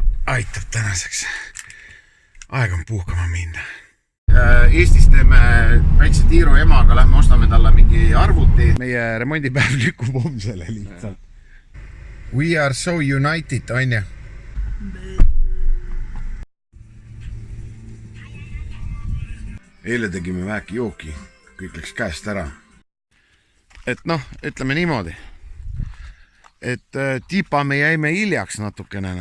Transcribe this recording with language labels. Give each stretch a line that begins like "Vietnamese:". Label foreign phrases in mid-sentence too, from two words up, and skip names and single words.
Estonian: aitab tänaseks. Aeg on puhkama minna. Eestis teeme väikse tiiru emaga, lähme ostame talle mingi arvuti. Meie remondipäev lükkub homsele lihtsalt.
English: We are so united,
Estonian: Anja. Eile tegime väheki jooki, kõik läks käest ära. Et noh, ütleme niimoodi, et tipa me jäime hiljaks natukenena.